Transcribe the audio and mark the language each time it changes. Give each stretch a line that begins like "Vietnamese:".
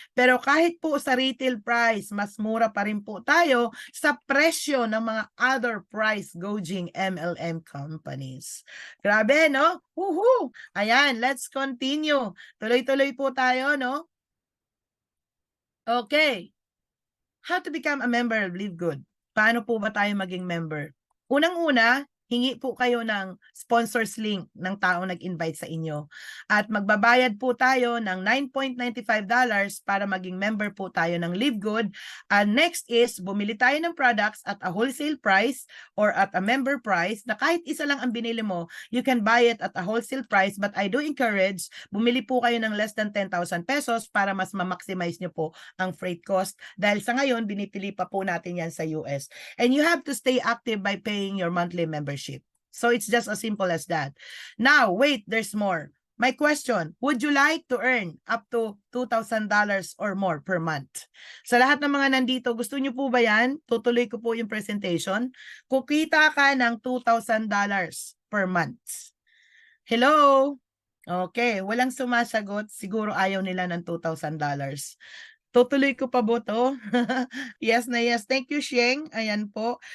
Filipino: Pero kahit po sa retail price, mas mura pa rin po tayo sa presyo ng mga other price gouging MLM companies. Grabe, no? Woohoo! Ayan,
English: let's continue.
Filipino: Tuloy-tuloy po tayo, no? Okay.
English: How to become a member of Live Good?
Filipino: Paano po ba tayo maging member? Unang-una, hingi po kayo ng sponsors link ng taong nag-invite sa inyo. At magbabayad po tayo ng $9.95 para maging member po tayo ng Live Good.
English: And next is,
Filipino: bumili tayo ng
English: products at a wholesale price or at a member price
Filipino: na kahit isa lang ang binili mo,
English: you can buy it at a wholesale price. But I do encourage,
Filipino: bumili po kayo ng less than 10,000 pesos para mas ma-maximize nyo po ang freight cost. Dahil sa ngayon, binipili pa po natin yan sa US.
English: And you have to stay active by paying your monthly membership. So it's just as simple as that. Now, wait, there's more. My question, would you like to earn up to $2,000 or more per month?
Filipino: Sa lahat ng mga nandito, gusto niyo po ba yan? Tutuloy ko po yung presentation. Kukita ka ng $2,000 per month. Hello? Okay, walang sumasagot. Siguro ayaw nila ng $2,000. Tutuloy ko pa ba to? Yes na yes. Thank you, Sheng. Ayan po.